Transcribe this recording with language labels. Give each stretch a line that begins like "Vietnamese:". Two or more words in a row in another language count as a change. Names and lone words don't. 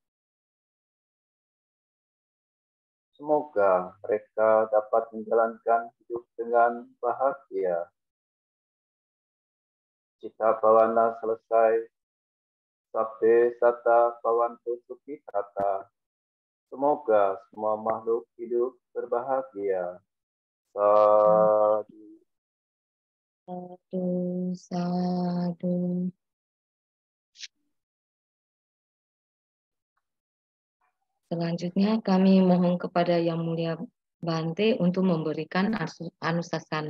Indonesian: Semoga mereka dapat menjalankan hidup dengan bahagia.
Pali: Cita bawana
Indonesian: selesai,
Pali: sabde sata bawantu sukitata.
Indonesian: Semoga semua makhluk hidup berbahagia.
Pali: Sadu. Sadu, sadu.
Indonesian: Selanjutnya kami mohon kepada Yang Mulia Bante untuk memberikan anusasana.